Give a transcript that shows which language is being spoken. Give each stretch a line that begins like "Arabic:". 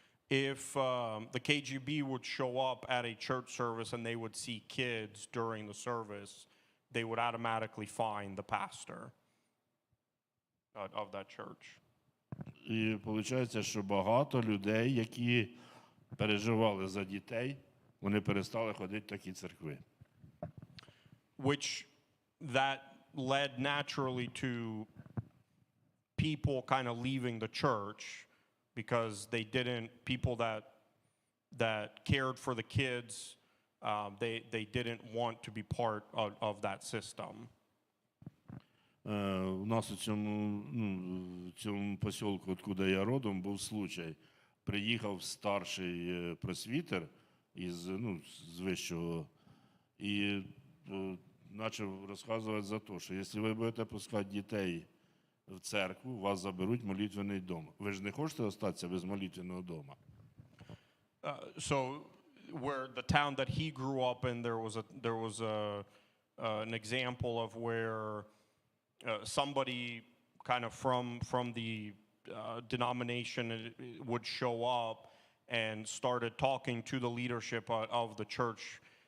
English: If the KGB would show up at a church service and they would see kids during the service, they would automatically fine the pastor of that church.
Ukrainian: І виходить, що багато людей, які переживали за дітей, вони перестали ходити в такі церкви.
English: Which that led naturally to people kind of leaving the church because they didn't, people that cared for the kids, they didn't want to be part of that system.
Ukrainian: У нас у цьому поселку, откуда я родом, був случай. Приїхав старший просвітер з вищого і почав розказувати за те, що якщо ви будете пускати дітей в церкву, вас заберуть молитвенний дом. Ви ж не хочете залишитися без молитвенного дому?
English: So where the town that he grew up in, there was an example of where somebody kind of from the denomination would show up and started talking to the leadership of the church